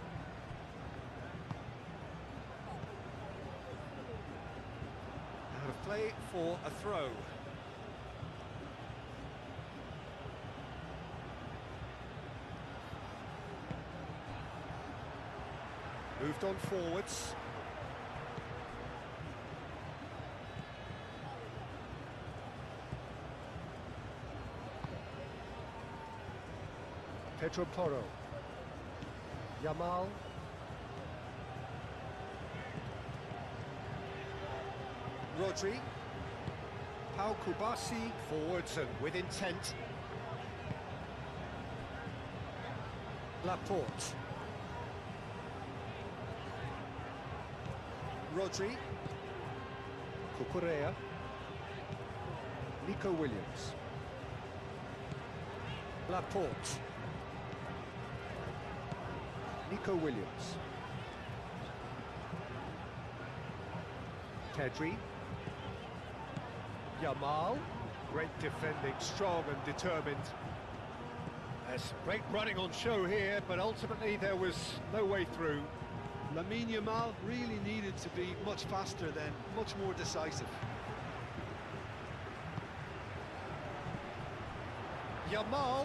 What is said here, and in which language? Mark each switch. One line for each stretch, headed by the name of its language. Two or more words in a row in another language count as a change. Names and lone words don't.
English: Out of play for a throw. Moved on forwards. Pedro Porro. Yamal. Rodri. Pau Kubasi forwards and with intent. Laporte. Rodri. Cucurella. Nico Williams. Laporte. Nico Williams. Pedri. Yamal. Great defending, strong and determined. There's great running on show here, but ultimately there was no way through. Lamine Yamal really needed to be much faster then, much more decisive. Yamal.